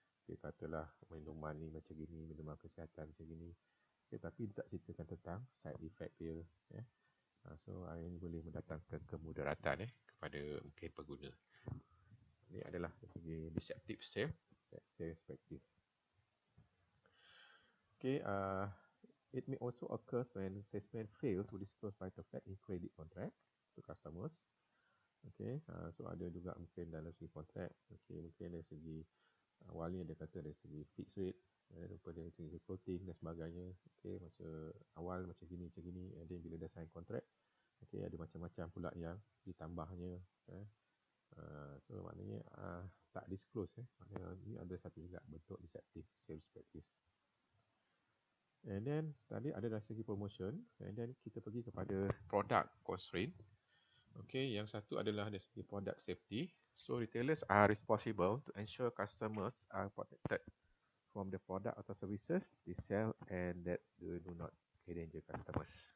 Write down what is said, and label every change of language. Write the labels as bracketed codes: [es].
[ms] Dia katalah minuman ni macam gini, minuman kesihatan macam gini. Tapi tak ceritakan tentang side effect dia. So ini boleh mendatangkan kemudaratan kepada mungkin pengguna. Ini adalah segi deceptive sales practice. [en] It may also occur when salesmen fail to disclose vital fact in credit contract to customers. [ms] So ada juga mungkin dalam segi kontrak, mungkin dari segi awalnya dia kata dari segi fixed rate, lupa dari segi floating dan sebagainya. Masa awal macam gini, dan bila dah sign kontrak, ada macam-macam pula yang ditambahnya. So maknanya tak disclose. Maknanya ini ada satu juga bentuk deceptive sales practice. And then tadi ada dari segi promotion, and then kita pergi kepada product constraint. Yang satu adalah dari segi product safety. [en] So retailers are responsible to ensure customers are protected from the product atau services they sell and that they do not endanger customers.